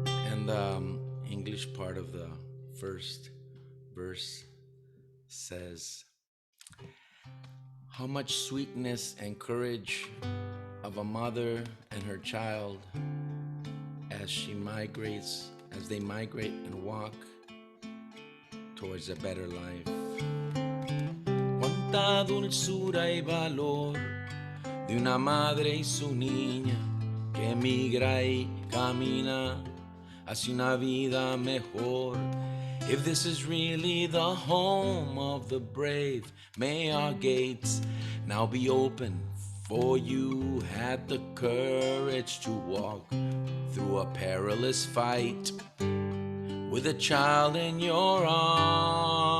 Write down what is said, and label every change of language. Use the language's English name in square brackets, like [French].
[English] And the English part of the first verse says, how much sweetness and courage of a mother and her child as they migrate and walk towards a better life. [Spanish] Cuánta dulzura y valor de una madre y su niña que migra y camina hacia una vida mejor. [English] If this is really the home of the brave, may our gates now be open for you who had the courage to walk through a perilous fight with a child in your arms.